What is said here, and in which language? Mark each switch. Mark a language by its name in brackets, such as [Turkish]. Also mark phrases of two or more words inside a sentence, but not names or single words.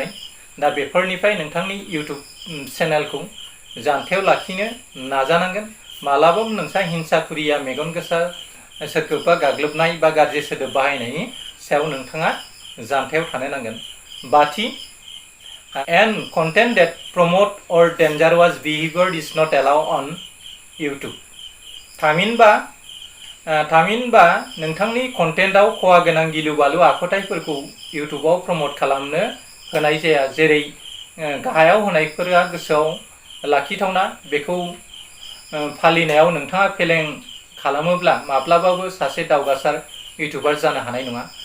[Bodo] दा बेफोरनिफ्राय नोंथांनि इउटुब चेनेलखौ जानथायाव लाखिनो नाजानांगोन। मालाबाबो नोंसा हिंसाखुरिया मेगन गोसा सोरखौबा गाग्लोबनाय बा गाज्रि सोदोब बाहायनायनि सायाव नोंथाङा जानथायाव थानो नांगोन। [English] बाथि, and content that promote or dangerous behavior is not allowed on YouTube. [Bodo] थामहिनबा नोंथांनि कन्टेन्टआव खहा गोनां गिलु बालु आखुथायफोरखौ इउटुबाव प्रमोट खालामनो होनाय जाया। जेरै गाहायाव होनायफोरा गोसोआव लाखिथावना बेखौ फालिनायाव नोंथाङा फेलें खालामोब्ला माब्लाबाबो सासे दावगासार इउटुबार जानो हानाय नङा।